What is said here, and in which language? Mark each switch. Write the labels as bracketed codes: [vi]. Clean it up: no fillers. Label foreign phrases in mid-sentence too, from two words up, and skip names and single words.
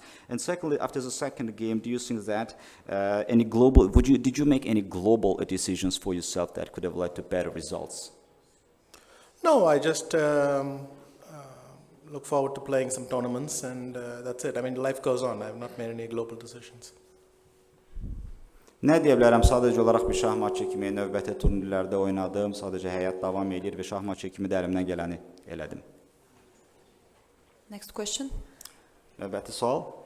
[en] And secondly, after the second game, do you think that did you make any global decisions for yourself that could have led to better results? No, I just look forward to playing some tournaments, and that's it. I mean, life goes on. I have not made any global decisions. [az] Nə deyə bilərəm, sadəcə olaraq bir şahmatçı kimi növbəti turnirlərdə oynadım, sadəcə həyat davam edir və şahmatçı kimi də əlimdən gələni elədim. [en] Next question. [az] Növbəti sual.